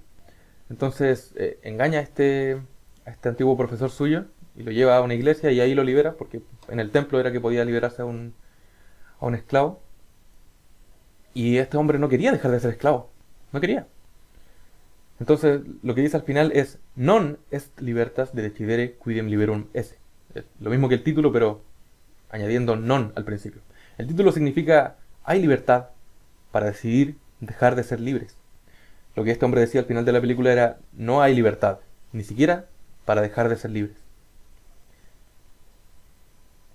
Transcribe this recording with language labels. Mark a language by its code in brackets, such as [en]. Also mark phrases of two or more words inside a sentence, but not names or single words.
[es] Entonces engaña a este antiguo profesor suyo y lo lleva a una iglesia y ahí lo libera, porque en el templo era que podía liberarse a un esclavo. Y este hombre no quería dejar de ser esclavo, no quería. Entonces lo que dice al final es: [la] non est libertas de decidere quidem liberum esse. [es] Es lo mismo que el título, pero añadiendo non al principio. El título significa: hay libertad para decidir dejar de ser libres. Lo que este hombre decía al final de la película era: no hay libertad, ni siquiera para dejar de ser libres.